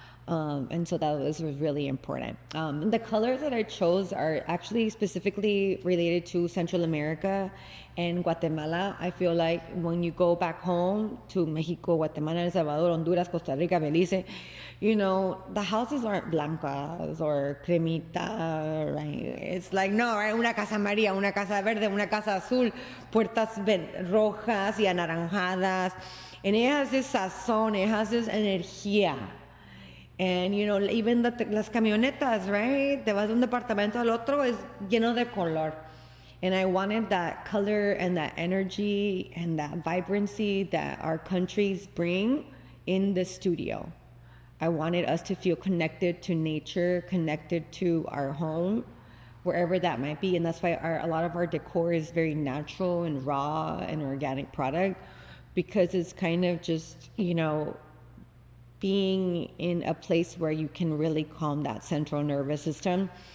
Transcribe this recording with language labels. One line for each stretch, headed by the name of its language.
English: And so that was really important. The colors that I chose are actually specifically related to Central America and Guatemala. I feel like when you go back home to Mexico, Guatemala, El Salvador, Honduras, Costa Rica, Belize, you know, the houses aren't
Spanish: blancas or cremita,
English: right? It's like, no, right?
Spanish: Una casa amarilla, una casa verde, una casa azul, puertas rojas y anaranjadas.
English: And it has this sazón, it has this energía. And, you know, even
Spanish: las camionetas,
English: right?
Spanish: Te vas de un departamento al otro, es lleno de color.
English: And I wanted that color and that energy and that vibrancy that our countries bring in the studio. I wanted us to feel connected to nature, connected to our home, wherever that might be. And that's why a lot of our decor is very natural and raw and organic product, because it's kind of just, you know, being in a place where you can really calm that central nervous system.